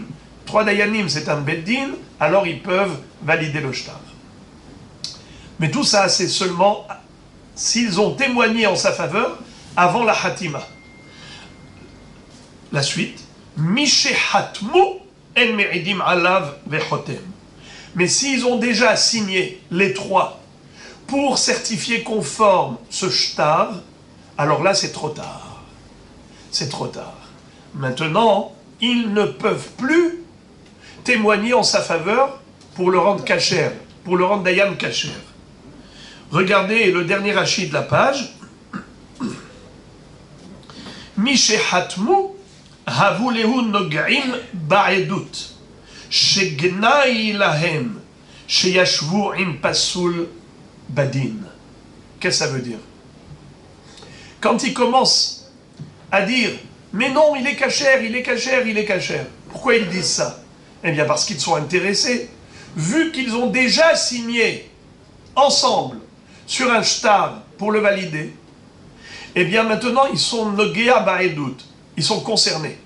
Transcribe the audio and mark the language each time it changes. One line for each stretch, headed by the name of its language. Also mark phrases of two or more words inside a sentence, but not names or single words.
French: 3 dayanim, c'est un beddin, alors ils peuvent valider le shtar. Mais tout ça, c'est seulement s'ils ont témoigné en sa faveur avant la hatima. La suite.
Hebrew: משחתמו אין מעידים עליו וחותם.
French: Mais s'ils ont déjà signé les 3 pour certifier conforme ce shtar, alors là, c'est trop tard. C'est trop tard. Maintenant, ils ne peuvent plus témoigner en sa faveur pour le rendre kasher, pour le rendre
Hebrew: דיין כשר.
French: Regardez le dernier rachis de la page.
Hebrew: משחתמו הבולהו נוגעים בעדות שגנאי להם שישבו עם פסול בדין.
French: Qu'est-ce que ça veut dire? Quand ils commencent à dire « Mais non, il est cachère, il est cachère, il est cachère ». Pourquoi ils disent ça? Eh bien parce qu'ils sont intéressés. Vu qu'ils ont déjà signé ensemble sur un shtar pour le valider, eh bien maintenant ils sont
Hebrew: נוגע בעדות,
French: ils sont concernés.